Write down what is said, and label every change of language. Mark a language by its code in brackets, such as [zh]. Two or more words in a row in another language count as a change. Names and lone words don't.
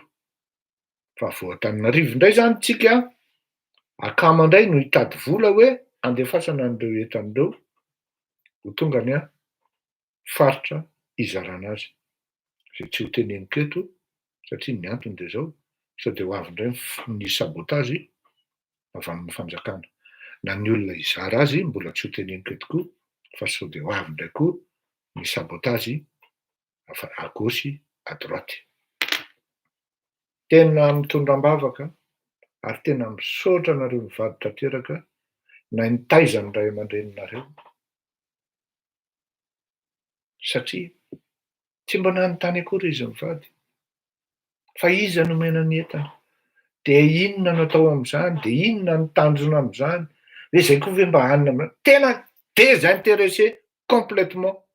[mg] Fa vao Antananarivo indray zany tsika, akama indray no hitady vola hoe andefasana an'ireo entan'ireo, ho tonga ny faritra izarana azy. Zay tsy ho teneniko eto, satria ny antony dia zao, sao dia ho avy indray ny sabotazy avy amin'ny fanjakana. Na ny olona izara azy mbola tsy ho teneniko eto koa, fa sao dia ho avy indray koa ny sabotazy [fr] à gauche à droite. [mg] Tena mitondram-bavaka ary tena misaotra anareo mivady tanteraka na ny taizany ray aman-dreninareo, satria tsy mba nanontany akory izy mivady, fa iza nomena ny entana, dia inona no atao amin'izany, dia inona no tanjona amin'izany, hoe zay koa ve mba hanina tena [fr] désintéressé complètement